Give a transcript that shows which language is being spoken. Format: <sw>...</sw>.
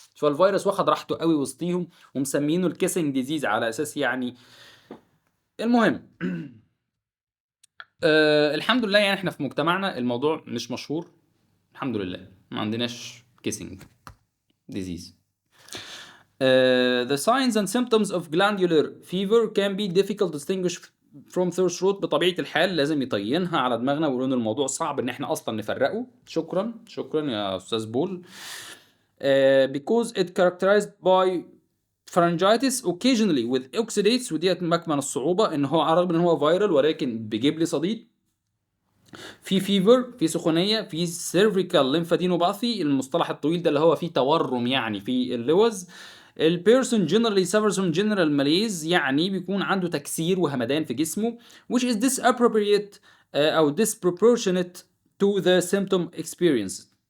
<ar>فالفيروس واخد راحته قوي وسطيهم ومسمينه الكيسنج ديزيز على أساس يعني. المهم الحمد لله يعني احنا في مجتمعنا الموضوع مش مشهور، الحمد لله ما عندناش كيسنج ديزيز.</ar> <en>The signs and symptoms of glandular fever can be difficult to distinguish from sore throat.</en> <ar>بطبيعة الحال لازم يطينها على دماغنا ويقولون الموضوع صعب ان احنا اصلا نفرقه. شكرا يا استاذ بول.</ar> <en>Because it characterized by pharyngitis occasionally with oxidates،</en> <ar>وديت مكمن الصعوبة ان هو على الرغم ان هو فيرال ولكن بيجيب لي صديد. في فيفر، في سخونيه، في سيرفيكال ليمفادينوباثي المصطلح الطويل ده اللي هو فيه تورم يعني في اللوز.</ar> <en>البيرسون generally suffers from general malaise</en> <ar>يعني بيكون عنده تكسير وهمدان في جسمه</ar> <en>which is disappropriate او disproportionate to the symptom experience.</en>